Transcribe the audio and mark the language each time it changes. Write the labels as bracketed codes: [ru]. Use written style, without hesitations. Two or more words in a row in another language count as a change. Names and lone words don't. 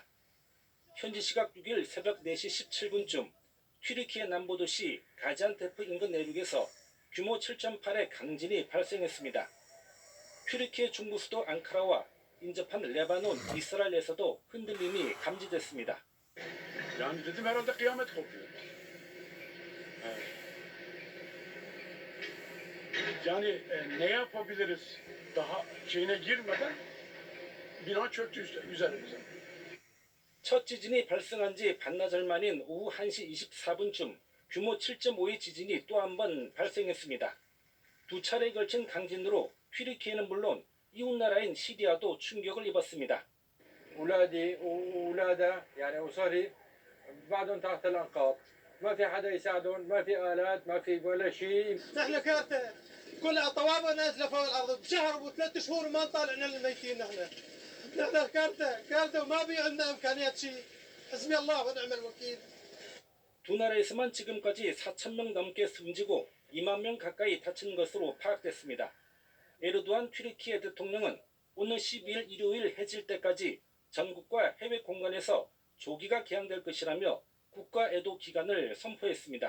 [ko] 현지 시각 6일 새벽 4시 17분쯤 튀르키예 남부도시 가지안테프 인근 내륙에서 규모 7.8의 강진이 발생했습니다. 튀르키예 중부 수도 앙카라와 인접한 레바논, 이스라엘에서도 흔들림이 감지됐습니다. [tr] Yani dedim herhalde kıyamet kopuyor. Evet. Yani ne yapabiliriz daha şeyine girmeden bina çöktü üzerimize. [ko] 첫 지진이 발생한 지 반나절 만인 오후 1시 24분쯤 규모 7.5의 지진이 또 한 번 발생했습니다. 두 차례에 걸친 강진으로 튀르키예는 물론 이웃나라인 시리아도 충격을 입었습니다. [ar] اولادي واولادها يعني اسري بعدهم تحت الانقاض ما في حدا يساعدهم ما في الات ما في ولا شيء احنا كارثه كل طوابق نازله فوق الارض بشهر وثلاث شهور وما طالعنا للميتين نحن كارثه وما في عندنا امكانيات شيء حسبي الله ونعم الوكيل. [ko] 두 나라에서만 지금까지 4,000명 넘게 숨지고 2만 명 가까이 다친 것으로 파악됐습니다. 에르도안 튀르키예 대통령은 오는 12일 일요일 해질 때까지 전국과 해외 공간에서 조기가 개항될 것이라며 국가 애도 기간을 선포했습니다.